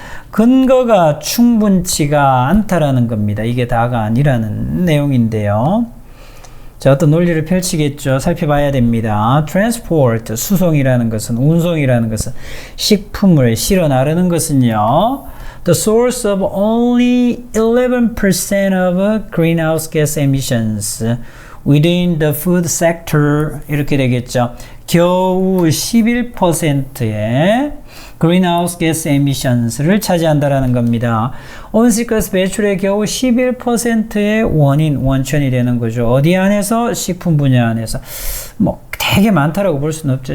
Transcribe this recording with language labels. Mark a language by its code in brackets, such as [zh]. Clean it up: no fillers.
[ko] 근거가 충분치가 않다라는 겁니다. 이게 다가 아니라는 내용인데요. 자, 어떤 논리를 펼치겠죠. 살펴봐야 됩니다. Transport, 수송이라는 것은, 운송이라는 것은, 식품을 실어 나르는 것은요. [en] The source of only 11% of greenhouse gas emissions within the food sector. [ko] 이렇게 되겠죠. 겨우 11%의 greenhouse gas emissions를 차지한다라는 겁니다. 온실가스 배출의 겨우 11%의 원천이 되는 거죠. 어디 안에서? 식품 분야 안에서. 되게 많다라고 볼 수는 없죠.